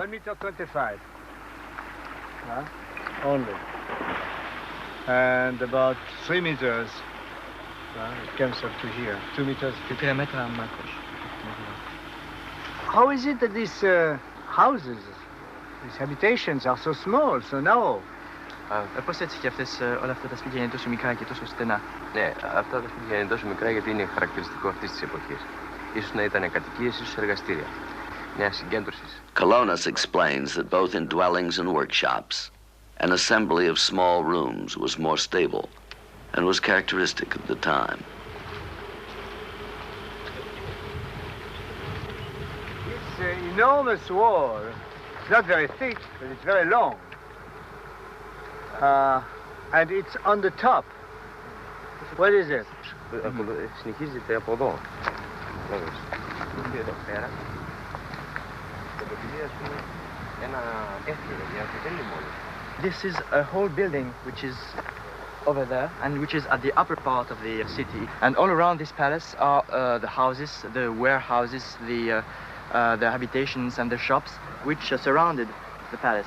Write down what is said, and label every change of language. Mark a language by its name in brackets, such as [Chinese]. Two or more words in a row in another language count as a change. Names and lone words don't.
[English] 1.25 meters. Only. And about 3 meters. It comes up to here. 2 meters. How is it that these houses, these habitations are so small, so narrow? [Greek] Πώς έτσι και όλα αυτά τα σπίτια είναι τόσο μικρά και τόσο στενά? Ναι, αυτά τα σπίτια είναι τόσο μικρά γιατί είναι χαρακτηριστικό αυτής της εποχής. Ίσως να ήταν κατοικίες, ίσως εργαστήρια. Νέα συγκέντρωσης. [English] Colonus explains that both in dwellings and workshops, an assembly of small rooms was more stable and was characteristic of the time. This enormous wall, it's not very thick, but it's very long. And it's on the top. What is it? [Greek] Συνεχίζεται από εδώ. Εδώ πέρα. [English] This is a whole building which is over there and which is at the upper part of the city. And all around this palace are the houses, the warehouses, the habitations and the shops which surrounded the palace.